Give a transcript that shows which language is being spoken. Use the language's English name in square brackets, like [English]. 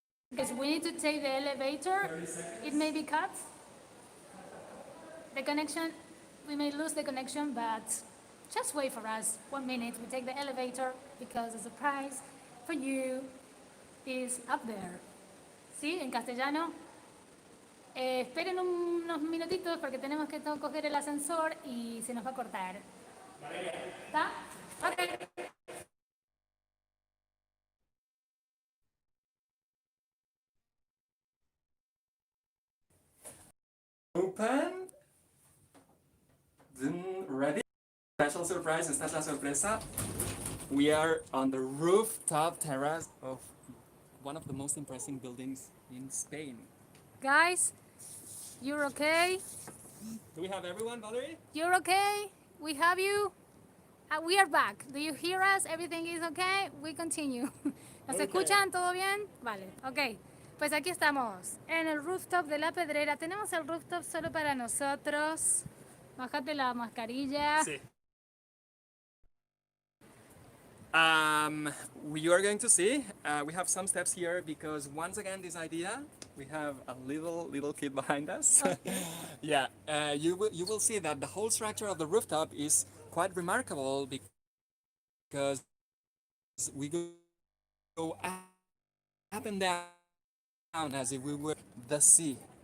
[English] Because we need to take the elevator. It may be cut. The connection, we may lose the connection, but just wait for us. 1 minute. We take the elevator because the surprise for you is up there. [Spanish] ¿Sí? En castellano. Esperen unos minutitos porque tenemos que coger el ascensor y se nos va a cortar. ¿Está? Ok. Open. Then ready. Special surprise. [English] Esta es la sorpresa. We are on the rooftop terrace of one of the most impressive buildings in Spain. Guys, you're okay? Do we have everyone, Valerie? You're okay? We have you? We are back. Do you hear us? Everything is okay? We continue. ¿Nos Okay. [Spanish] escuchan? ¿Todo bien? Vale, ok. Pues aquí estamos, en el rooftop de La Pedrera. Tenemos el rooftop solo para nosotros. Bájate la mascarilla. Sí. [English] You are going to see, we have some steps here because once again this idea, we have a little kid behind us. Yeah, you will see that the whole structure of the rooftop is quite remarkable because we go up and down as if we were the sea.